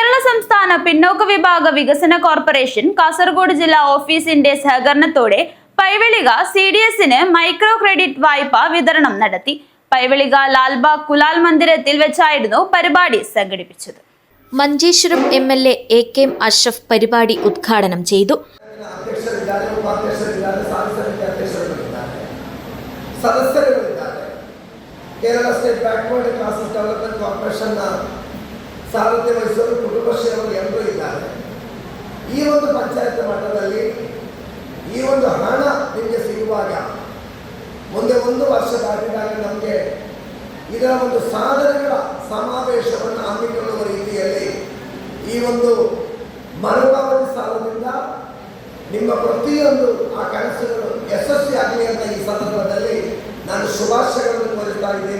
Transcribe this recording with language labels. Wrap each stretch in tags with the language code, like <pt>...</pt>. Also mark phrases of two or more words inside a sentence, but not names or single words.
<ml>സംസ്ഥാന പിന്നോക്ക വിഭാഗ വികസന കോർപ്പറേഷൻ കാസർഗോഡ് ജില്ലാ ഓഫീസിന്റെ സഹകരണത്തോടെ പൈവെളിക CDSന്</ml> <en>micro credit</en> <ml>വായ്പ വിതരണം നടത്തി. പൈവെളിക ലാൽബാഗ് കുലാൽ മന്ദിരത്തിൽ വെച്ചായിരുന്നു പരിപാടി സംഘടിപ്പിച്ചത്. മഞ്ചേശ്വരം MLA AK അഷ്റഫ് പരിപാടി ഉദ്ഘാടനം ചെയ്തു.</ml> <kn>ಕೇರಳ ಸ್ಟೇಟ್ ಬ್ಯಾಕ್ವರ್ಡ್ ಕ್ಲಾಸಸ್ ಡೆವಲಪ್ಮೆಂಟ್ ಕಾರ್ಪೊರೇಷನ್ನ ಸಾರಥ್ಯ ವಹಿಸಲು ಕುಟುಂಬಶ್ರೀಯವರು ಎಲ್ಲರೂ ಇದ್ದಾರೆ. ಈ ಒಂದು ಪಂಚಾಯತ್ ಮಟ್ಟದಲ್ಲಿ ಈ ಒಂದು ಹಣ ನಿಮಗೆ ಸಿಗುವಾಗ ಮುಂದೆ ಒಂದು ವರ್ಷ ದಾಟಿದಾಗ ನಮಗೆ ಇದರ ಒಂದು ಸಾಧನೆಗಳ ಸಮಾವೇಶವನ್ನು ಹಮ್ಮಿಕೊಳ್ಳುವ ರೀತಿಯಲ್ಲಿ ಈ ಒಂದು ಮರುಪಾವತಿ ಸಾಲದಿಂದ ನಿಮ್ಮ ಪ್ರತಿಯೊಂದು ಆ ಕನಸುಗಳು ಯಶಸ್ವಿಯಾಗಲಿ ಅಂತ ಈ ಸಂದರ್ಭದಲ್ಲಿ ನಾನು ಶುಭಾಶಯಗಳನ್ನು ಕೋರುತ್ತಾ ಇದ್ದೀನಿ.</kn>